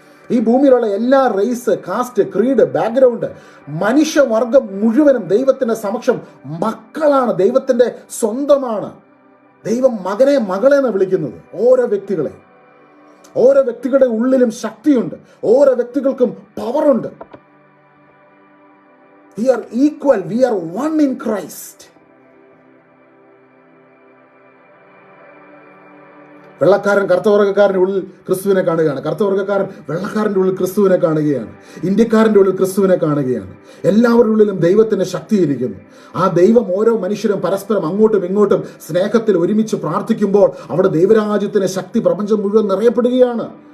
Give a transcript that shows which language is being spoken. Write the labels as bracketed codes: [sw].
[ml] ഈ ഭൂമിയിലുള്ള എല്ലാ റേസ്, കാസ്റ്റ്, ക്രീഡ്, ബാക്ക്ഗ്രൗണ്ട്, മനുഷ്യവർഗം മുഴുവനും ദൈവത്തിന്റെ സമക്ഷം മക്കളാണ്, ദൈവത്തിന്റെ സ്വന്തമാണ്. ദൈവം മകനെ, മകളെ എന്ന് വിളിക്കുന്നത് ഓരോ വ്യക്തികളുടെ ഉള്ളിലും ശക്തിയുണ്ട്, ഓരോ വ്യക്തികൾക്കും പവറുണ്ട്. [en] We are equal, we are one in Christ. [ml] വെള്ളക്കാരൻ കറുത്തവർഗക്കാരൻ്റെ ഉള്ളിൽ ക്രിസ്തുവിനെ കാണുകയാണ്, കറുത്തവർഗക്കാരൻ വെള്ളക്കാരൻ്റെ ഉള്ളിൽ ക്രിസ്തുവിനെ കാണുകയാണ്, ഇന്ത്യക്കാരൻ്റെ ഉള്ളിൽ ക്രിസ്തുവിനെ കാണുകയാണ്. എല്ലാവരുടെ ഉള്ളിലും ദൈവത്തിൻ്റെ ശക്തിയിരിക്കുന്നു. ആ ദൈവം ഓരോ മനുഷ്യരും പരസ്പരം അങ്ങോട്ടും ഇങ്ങോട്ടും സ്നേഹത്തിൽ ഒരുമിച്ച് പ്രാർത്ഥിക്കുമ്പോൾ അവിടെ ദൈവരാജ്യത്തിൻ്റെ ശക്തി പ്രപഞ്ചം മുഴുവൻ നിറയപ്പെടുകയാണ്.